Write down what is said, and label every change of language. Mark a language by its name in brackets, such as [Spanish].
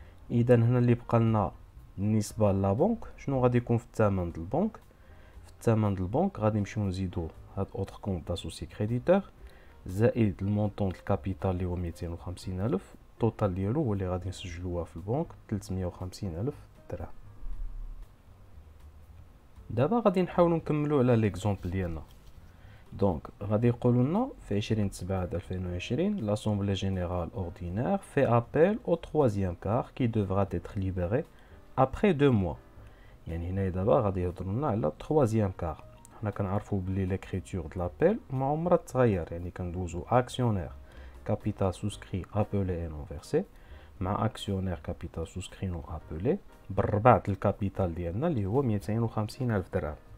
[Arabic] اذا هنا اللي بقى لنا بالنسبه لا بنك شنو غادي يكون في الثمن د البنك؟ في الثمن د البنك غادي نمشيو نزيدو هاد اوتر كونت داسوسي كريديتور زائد المونطون د الكابيتال اللي هو 250 الف. التوتال ديالو هو اللي غادي نسجلوها في البنك 350 الف درهم. دابا غادي نحاولوا نكملوا على ليكزامبل ديالنا. دونك غادي يقولوا لنا في [French] 20/7/2020 l'Assemblée générale ordinaire fait appel au troisième quart qui devra être libéré après 2 mois. [Arabic] يعني هنا دابا غادي يهضر لنا على troisième quart. حنا كنعرفوا بلي ليكريتور د لابيل ما عمرها تغير، يعني كندوزو اكسيونير كابيتال سوسكري ابولي نون فيرسي مع اكسيونير كابيتال سوسكري نون ابولي بالربع د الكابيتال ديالنا اللي هو 250 الف درهم.